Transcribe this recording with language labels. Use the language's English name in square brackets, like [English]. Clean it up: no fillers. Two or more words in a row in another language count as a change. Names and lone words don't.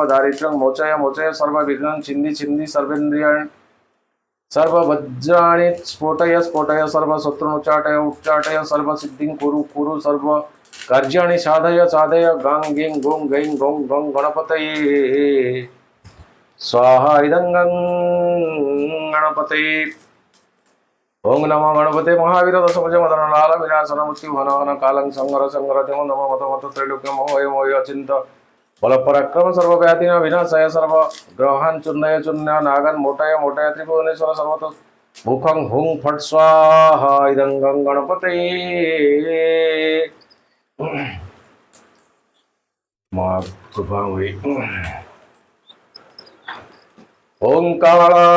[Sanskrit] दारिद्र्यं मोचय मोचय सर्व विघ्नं छिन्दी छिन्दी सर्वेन्द्रियाणि सर्व वज्राणि स्फोटय स्फोटय सर्व शत्रुनुच्चाटय उच्चाटय सर्व सिद्धिं कुरु कुरु सर्व कार्याणि साधय साधय गां गिं गों गैं गों गं गणपतये स्वाहा इदं गं गणपतये ओं नमो गणपते महावीर दशभुज मदन लाल विनाशन मृत्यु हन हन कालं संहर संहर देव नमो मत मत त्रैलोक्य मोहय मोहय अचिंत बल पराक्रम सर्व व्याधि विनाशाय सर्व ग्रहान् चूर्णय चूर्ण नागन मोटाय मोटाय त्रिभुवनेश्वर सर्वतो मुखं हुं फट् स्वाहा इदं गं गणपतये मां कृपा हुई ओंकार